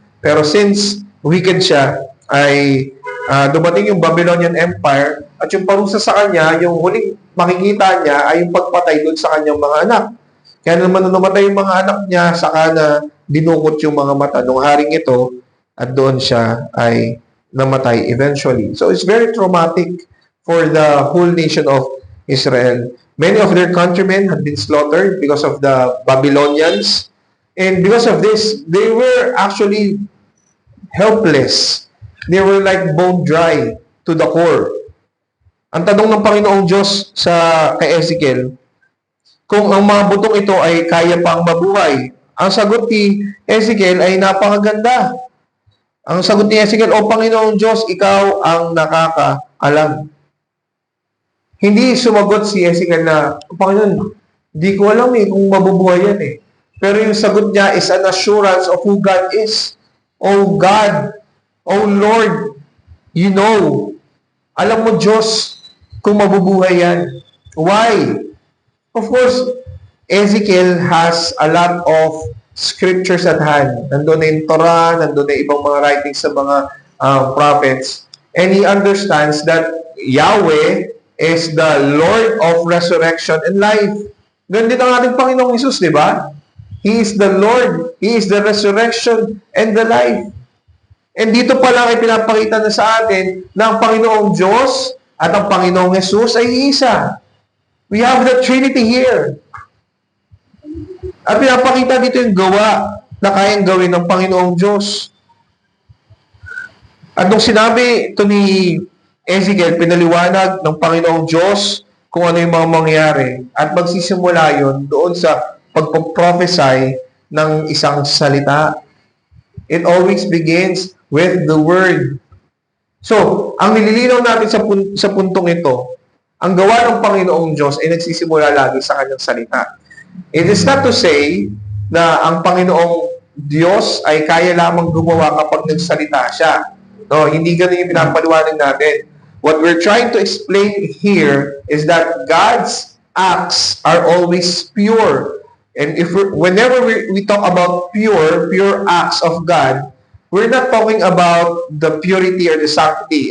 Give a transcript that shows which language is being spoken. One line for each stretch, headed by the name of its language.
Filipino: Pero since wicked siya, ay dumating yung Babylonian Empire at yung parusa sa kanya, yung huling makikita niya ay yung pagpatay doon sa kanyang mga anak. Kaya naman nung namatay yung mga anak niya, saka na dinukot yung mga mata ng haring ito at doon siya ay namatay eventually.
English: So it's very traumatic for the whole nation of Israel. Many of their countrymen had been slaughtered because of the Babylonians. And because of this, they were actually helpless. They were like bone dry to the core.
Filipino: Ang tanong ng Panginoong Diyos kay Ezekiel, kung ang mga butong ito ay kaya pang mabuhay. Ang sagot ni Ezekiel ay napakaganda. Ang sagot ni Ezekiel, O Panginoong Diyos, ikaw ang nakakaalam. Hindi sumagot si Ezekiel na, Panginoon, di ko alam kung mabubuhay yan Pero yung sagot niya
English: is an assurance of who God is. Oh God, oh Lord, you know.
Filipino: Alam mo, Diyos, kung mabubuhay yan. Why?
English: Of course, Ezekiel has a lot of scriptures at hand.
Filipino: Nandun na yung Torah, nandun na ibang mga writings sa mga prophets.
English: And he understands that Yahweh is the Lord of resurrection and life.
Filipino: Ganun din ang ating Panginoong Hesus, di ba?
English: He is the Lord. He is the resurrection and the life.
Filipino: And dito pa lang ay pinapakita na sa atin na ang Panginoong Diyos at ang Panginoong Hesus ay isa.
English: We have the Trinity here.
Filipino: At pinapakita dito yung gawa na kayang gawin ng Panginoong Diyos. At nung sinabi ito ni Ezekiel, pinaliwanag ng Panginoong Diyos kung ano yung mga mangyayari. At magsisimula yun doon sa pagpaprophesy ng isang salita.
English: It always begins with the Word.
Filipino: So, ang nililinaw natin sa puntong ito, ang gawa ng Panginoong Diyos ay nagsisimula lagi sa kanyang salita.
English: It is not to say
Filipino: na ang Panginoong Diyos ay kaya lamang gumawa kapag nagsalita siya. No, hindi ganun yung pinapaliwanag natin.
English: What we're trying to explain here is that God's acts are always pure. And whenever we talk about pure acts of God, we're not talking about the purity or the sanctity.